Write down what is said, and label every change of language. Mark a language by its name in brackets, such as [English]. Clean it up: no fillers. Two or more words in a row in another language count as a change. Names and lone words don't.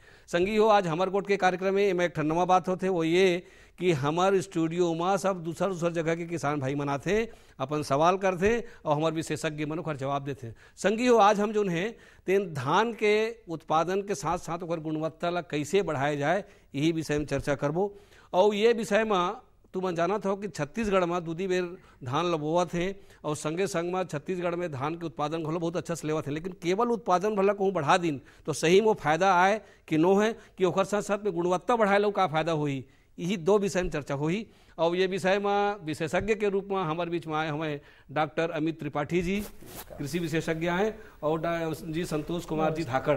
[Chhattisgarhi] संगी हो, आज हमार गोठ के कार्यक्रम में एक ठन्नवा बात होते वो ये कि हमार स्टूडियो में सब दूसर जगह के किसान भाई मन आते, अपन सवाल करते और हमारे विशेषज्ञ मन ओकर जवाब देते। संगी हो, आज हम जो है तेन धान के उत्पादन के साथ साथ ओकर गुणवत्ता ला कैसे बढ़ाया जाए यही विषय में चर्चा करबो। और ये विषय में तुम जानत हो कि छत्तीसगढ़ में दूधी बेर धान लगोवत है और संगे संग में छत्तीसगढ़ में धान के उत्पादन भलो बहुत अच्छा से लेवत है, लेकिन केवल उत्पादन भला कहूँ बढ़ा दिन तो सही में फायदा आए कि नो है कि ओकर साथ साथ में गुणवत्ता बढ़ाए लो का फायदा होई, यही दो विषय में चर्चा हुई। और ये विषय में विशेषज्ञ के रूप में हमारे बीच में आए हमें डॉक्टर अमित त्रिपाठी जी, कृषि विशेषज्ञ हैं, और जी संतोष कुमार जी धाकड़।